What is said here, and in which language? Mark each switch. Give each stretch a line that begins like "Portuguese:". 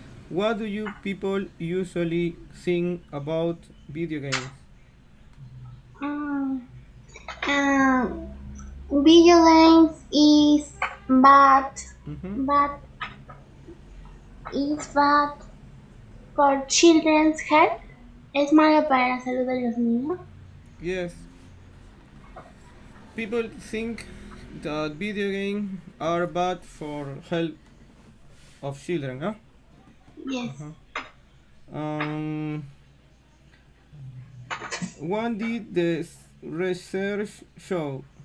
English: What do you people usually think about video games? Um, um, Video games is bad, Mm-hmm. but is bad for children's health.
Spanish: Es malo para la salud de los niños.
English: Yes. People think that video games are bad for health of children, huh? Yes. Um, what did the research show?